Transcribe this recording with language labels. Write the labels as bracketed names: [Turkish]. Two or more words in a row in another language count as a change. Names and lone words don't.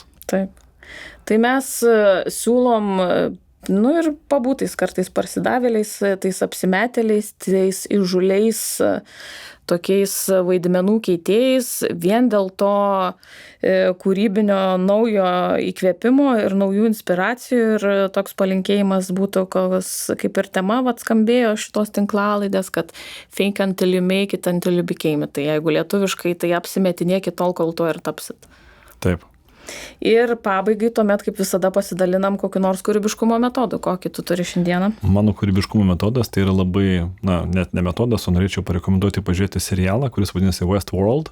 [Lithuanian] Taip, tai mes siūlom ir pabūtais kartais parsidavėliais, tais apsimetėliais, tais įžuliais, tokiais vaidmenų keitėjais, vien dėl to kūrybinio naujo įkvėpimo ir naujų inspiracijų ir toks palinkėjimas būtų, kaip ir tema skambėjo šitos tinklalaidės, kad [English] fake until you make it, until you became it. [Lithuanian] Tai jeigu lietuviškai, tai apsimetinėkit tol, kol to ir tapsit. Taip. Ir pabaigai tuomet, kaip visada, pasidalinam kokiu nors kūrybiškumo metodu. Kokį tu turi šiandieną? Mano kūrybiškumo metodas tai yra labai, net ne metodas, o norėčiau parekomenduoti pažiūrėti serialą, kuris vadinasi Westworld.